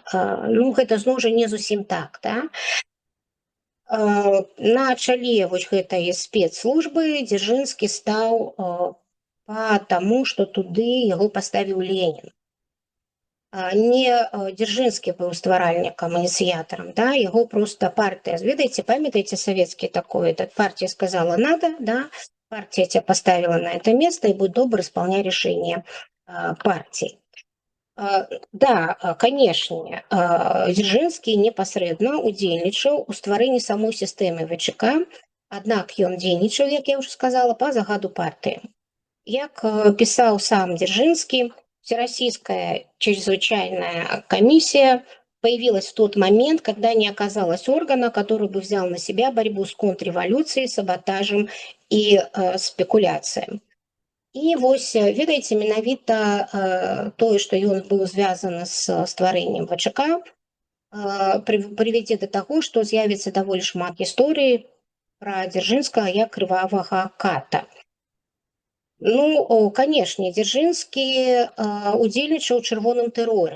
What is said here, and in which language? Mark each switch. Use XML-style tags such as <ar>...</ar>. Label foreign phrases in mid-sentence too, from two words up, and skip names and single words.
<be>Ну, гэта зноў жа не зусім так, да? На чале вось гэтай спецслужбы Дзяржынскі стаў таму, што туды яго паставіў Ленін. Не Дзяржынскі быў стваральнікам, ініцыятарам, да? Яго проста партыя, ведаеце, памятаеце савецкі такой,</be> <ru>партия сказала надо,</ru> <be>да?</be> <ru>Партия тебя поставила на это место и будет добр исполнять решение партии.</ru> <be>Да, канешне, Дзяржынскі непасрэдна удзельнічаў у стварэнні самой сістэмы ВЧК, аднак ён дзейнічаў, як я ўжо сказала, па загаду партыі. Як пісаў сам Дзяржынскі,</be> <ru>Всероссийская чрезвычайная комиссия появилась в тот момент, когда не оказалось органа, который бы взял на себя борьбу с контрреволюцией, саботажем и спекуляцией.</ru> <be>І вось, ведаеце, менавіта тое, што ён быў звязаны з стварэннем ВЧК, прывядзе да таго, што з'явіцца даволі шмат гісторый пра Дзяржынскага як крывавага ката. Ну, канешне, Дзяржынскі удзельнічаў у чырвоным тэроры.</be>